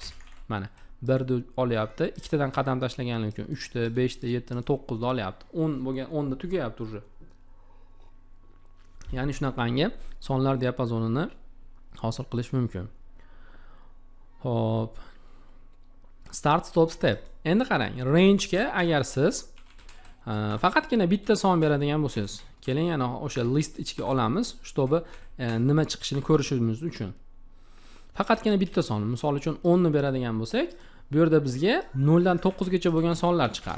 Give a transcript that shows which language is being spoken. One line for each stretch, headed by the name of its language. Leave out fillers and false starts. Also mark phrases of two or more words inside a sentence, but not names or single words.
Uzbek: Mana 1 ni olyapti, 2 tadan qadam tashlaganlik uchun 3 ta, 5 ta, 7 ni 9 ni olyapti. 10 bo'lgan 10 da tugayapti уже. Ya'ni shunaqangi sonlar diapazonini hosil qilish mumkin. Hop.
English: Start, stop, step.
Uzbek: Endi qarang, range ga agar siz faqatgina bitta son beradigan bo'lsangiz, keling yana o'sha list ichiga olamiz, чтобы nima chiqishini ko'rishimiz uchun. Faqatgina bitta son, misol uchun 10 ni beradigan bo'lsak, bu yerda bizga 0 dan 9 gacha bo'lgan sonlar chiqadi.